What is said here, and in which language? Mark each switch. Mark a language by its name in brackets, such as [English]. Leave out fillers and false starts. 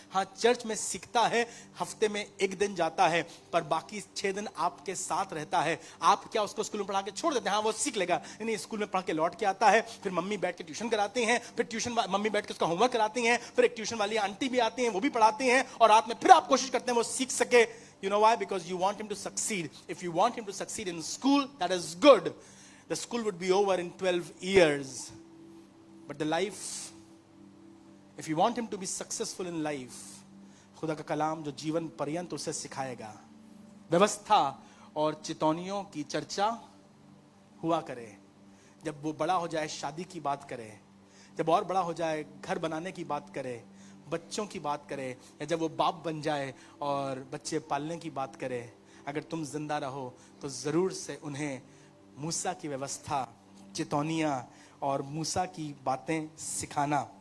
[Hindi] हाँ, चर्च में सीखता है, हफ्ते में 1 दिन जाता है, पर बाकी 6 दिन आपके साथ रहता है। आप क्या उसको स्कूल में पढ़ा के छोड़ देते हैं? हाँ, वो सीख लेगा। नहीं, स्कूल में पढ़ के लौट के आता है, फिर मम्मी बैठ के ट्यूशन कराती हैं, फिर ट्यूशन मम्मी बैठ के उसका होमवर्क कराती हैं, फिर एक ट्यूशन वाली आंटी भी आती हैं, वो भी पढ़ाती हैं, और रात में फिर आप कोशिश करते हैं वो सीख सके। [English] You know why? Because you want him to succeed. If you want him to succeed in school, that is good. The school would be over in 12 years. But the life, if you want him to be successful in life, [Hindi] खुदा का कलाम जो जीवन पर्यंत उसे सिखाएगा। व्यवस्था और चितौनियों की चर्चा हुआ करे। जब वो बड़ा हो जाए शादी की बात करे, जब और बड़ा हो जाए घर बनाने की बात करे, बच्चों की बात करे, या जब वो बाप बन जाए और बच्चे पालने की बात करे, अगर तुम जिंदा रहो तो जरूर से उन्हें मूसा की व्यवस्था, चितौनियां और मूसा की बातें सिखाना।